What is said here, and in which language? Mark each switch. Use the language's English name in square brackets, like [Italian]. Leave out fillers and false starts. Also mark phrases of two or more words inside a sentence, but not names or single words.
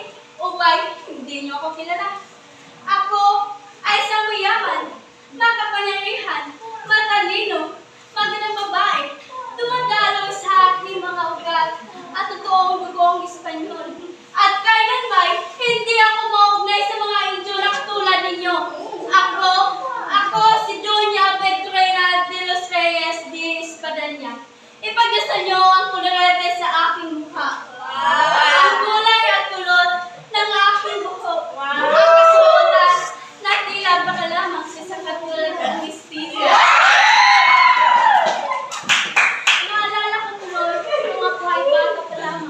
[Filipino] O ba'y hindi niyo ako kilala? Ako ay isang mayaman, makapangyarihan, matalino, magandang babae, dumadalaw sa aking mga ugat at totoong dugong Espanyol. At kailanman, hindi ako maugnay sa mga Indio na katulad ninyo. Ako si Doña Petrina de los Reyes de Espadaña. Ipagdasal niyo ang kulorete sa aking mukha. Ang kulay at kulot ng aking buhok. Ang kasuotan na tila baka lamang sa isang katulad ng mistiso. Naalala ko tuloy kung ako ay bata pa lamang.